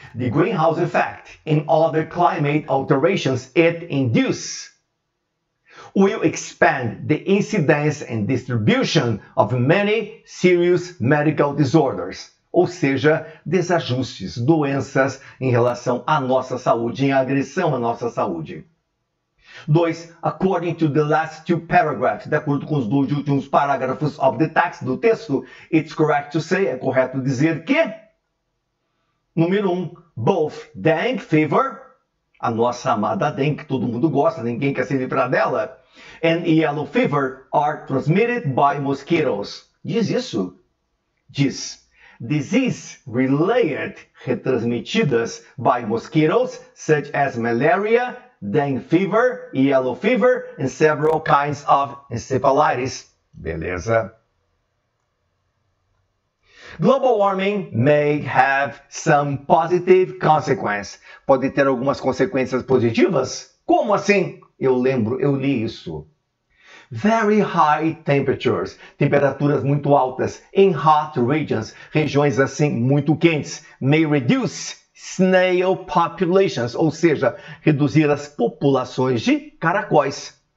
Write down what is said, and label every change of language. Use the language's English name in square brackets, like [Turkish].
[English] The greenhouse effect and other climate alterations it induces will expand the incidence and distribution of many serious medical disorders. [Portuguese] Ou seja, desajustes, doenças em relação à nossa saúde, em agressão à nossa saúde. 2. [English] According to the last two paragraphs, [Portuguese] de acordo com os dois últimos parágrafos [English] of the text, [Portuguese] do texto, [English] it's correct to say, [Portuguese] é correto dizer que, número 1, [English] both dengue fever, [Portuguese] a nossa amada dengue, que todo mundo gosta, ninguém quer se livrar dela, [English] and yellow fever are transmitted by mosquitoes. [Portuguese] Diz isso? Diz. [English] Disease-related, [Portuguese] retransmitidas [English] by mosquitoes, such as malaria, dengue fever, yellow fever, and several kinds of encephalitis. [Portuguese] Beleza? [English] Global warming may have some positive consequences. [Portuguese] Pode ter algumas consequências positivas? Como assim? Eu li isso. [English] Very high temperatures, [Portuguese] temperaturas muito altas, [English] in hot regions, [Portuguese] regiões assim muito quentes, [English] may reduce snail populations, [Portuguese] ou seja, reduzir as populações de caracóis.